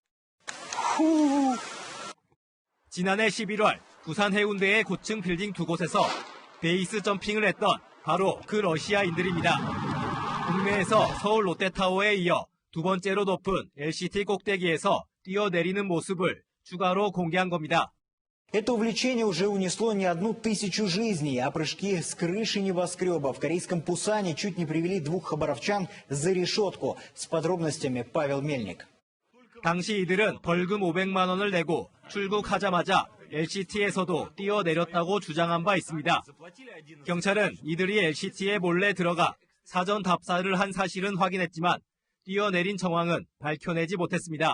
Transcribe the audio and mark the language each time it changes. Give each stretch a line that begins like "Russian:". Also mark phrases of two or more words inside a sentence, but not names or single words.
Korean: 지난해 11월 부산 해운대의 고층 빌딩 두 곳에서 베이스 점핑을 했던 바로 그 러시아인들입니다. 국내에서 서울 롯데타워에 이어 두 번째로 높은 LCT 꼭대기에서 뛰어내리는 모습을 추가로 공개한 겁니다.
Russian: Это увлечение уже унесло не 1000 жизней, а прыжки с крыши небоскреба в корейском Пусане чуть не привели 2 хабаровчан за решетку. С подробностями Павел Мельник.
Korean: 당시 이들은 벌금 500만 원을 내고 출국하자마자 LCT에서도 뛰어내렸다고 주장한 바 있습니다. 경찰은 이들이 LCT에 몰래 들어가 사전 답사를 한 사실은 확인했지만 뛰어내린 정황은 밝혀내지 못했습니다.